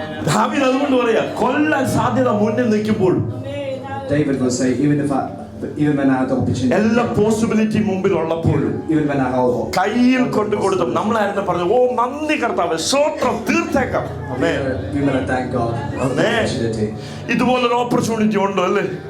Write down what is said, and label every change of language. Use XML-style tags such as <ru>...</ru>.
<ml>ദാവീദ് അതുകൊണ്ട് പറയാ, കൊല്ലാൻ സാധ്യത മുന്നിൽ നിൽക്കുമ്പോൾ</ml> <en>David will say, even when I had the opportunity,</en> <ml>എല്ലാ പോസിബിലിറ്റി മുമ്പിൽ ഉള്ളപ്പോഴും</ml> <en>even when I held</en> <ml>കയ്യിൽ കൊണ്ട് കൊടുത്തു. നമ്മളായിരുന്നു പറഞ്ഞു, ഓ നന്ദി കർത്താവേ, സ്തോത്രം, തീർത്തേക്കാം.</ml> <en>we will thank God for the opportunity.</en> <ml>ഇതുപോലൊരു ഓപ്പർച്യൂണിറ്റി ഉണ്ടോ അല്ലേ?</ml>